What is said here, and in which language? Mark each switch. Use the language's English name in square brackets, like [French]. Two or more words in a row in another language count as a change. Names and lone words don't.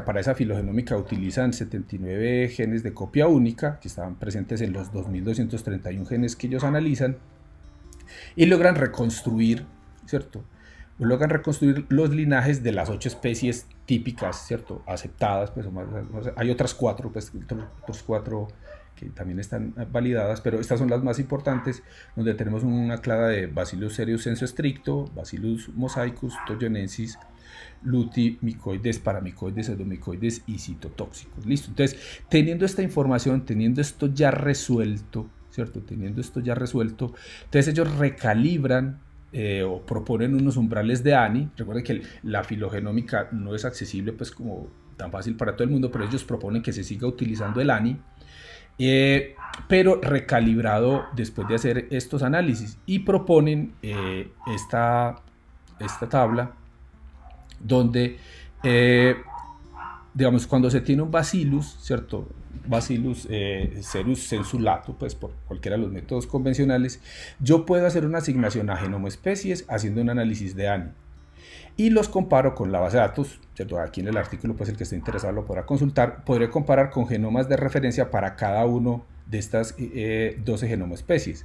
[Spanish] Para esa filogenómica utilizan 79 genes de copia única que estaban presentes en los 2231 genes que ellos analizan, y logran reconstruir, ¿cierto? Logran reconstruir los linajes de las 8 especies típicas, ¿cierto? Aceptadas, pues hay otras 4, pues otros 4 que también están validadas, pero estas son las más importantes, donde tenemos una clada de Bacillus cereus sensu stricto, Bacillus mosaicus, toyonensis, luti, micoides, paramicoides, pseudomicoides y citotóxicos. Listo. Entonces, teniendo esta información, teniendo esto ya resuelto, ¿cierto? Entonces ellos recalibran o proponen unos umbrales de ANI. Recuerden que la filogenómica no es accesible pues como tan fácil para todo el mundo, pero ellos proponen que se siga utilizando el ANI, pero recalibrado después de hacer estos análisis, y proponen esta tabla donde digamos, cuando se tiene un Bacillus, ¿cierto? Bacillus cereus sensu lato, pues por cualquiera de los métodos convencionales, yo puedo hacer una asignación a genoma especies haciendo un análisis de ANI, y los comparo con la base de datos, ¿cierto? Aquí en el artículo, pues el que esté interesado lo podrá consultar. Podré comparar con genomas de referencia para cada uno de estas 12 genoma especies.